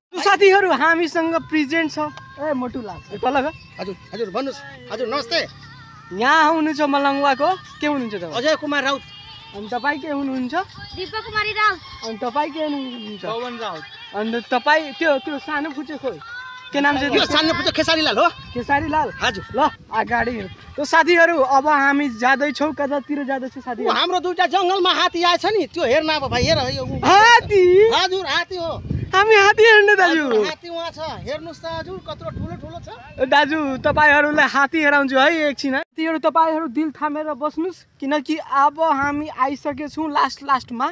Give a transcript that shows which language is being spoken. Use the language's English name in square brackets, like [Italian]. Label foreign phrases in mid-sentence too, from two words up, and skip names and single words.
[Nepali] साथीहरू हामीसँग प्रेजेन्ट छ ए मोटु लाग्छ तल। हजुर हजुर भन्नुहोस्। हजुर नमस्ते। यहाँ हुनुहुन्छ मलङ्गवाको, के हुनुहुन्छ तपाईँ? अजय कुमार राउत। अनि तपाईँ के हुनुहुन्छ? दीपक कुमारी राउत। अनि तपाईँ के हुनुहुन्छ? पवन राउत। अनि तपाईँ त्यो सानो फुचे खोइ के नाम छ? यो सानो फुचे खेसारी लाल हो। खेसारी लाल। हजुर। ल अगाडि। तो साथीहरू अब हामी जाँदैछौँ, कतातिर जाँदैछौँ साथीहरू? हाम्रो दुईटा जङ्गलमा हात्ती आएछ नि, त्यो हेर्न। अब भाइ हेर, यो हात्ती। हजुर हात्ती हो। हामी हात्ती हेर्ने दाजु। हात्ती वहाँ छ, हेर्नुहोस् त हजुर कत्रो ठुलो ठुलो छ। दाजु तपाईँहरूलाई हात्ती हेराउँछु है एकछिन। साथीहरू तपाईँहरू दिल थामेर बस्नुहोस्, किनकि अब हामी आइसकेछौँ लास्टमा।